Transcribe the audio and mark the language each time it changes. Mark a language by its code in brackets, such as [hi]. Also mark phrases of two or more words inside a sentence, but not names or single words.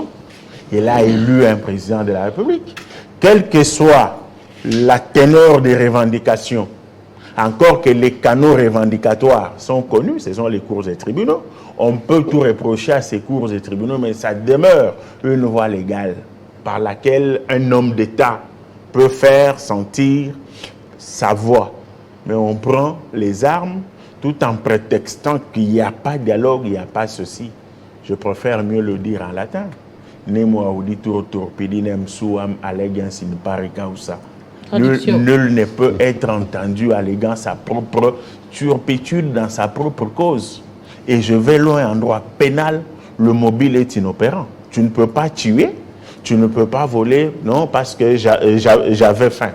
[fr] Il a élu un président de la République. Quelle que soit la teneur des revendications, encore que les canaux revendicatoires sont connus, ce sont les cours et tribunaux, on peut tout reprocher à ces cours et tribunaux, mais ça demeure une voie légale par laquelle un homme d'État peut faire sentir sa voix. Mais on prend les armes tout en prétextant qu'il n'y a pas de dialogue, il n'y a pas ceci. Je préfère mieux le dire en latin. [la] Nemo auditur torpidinem suam allegans in pari causa. [fr] Nul ne peut être entendu alléguant sa propre turpitude dans sa propre cause. Et je vais loin en droit pénal, le mobile est inopérant. Tu ne peux pas tuer, tu ne peux pas voler, non, parce que j'avais faim.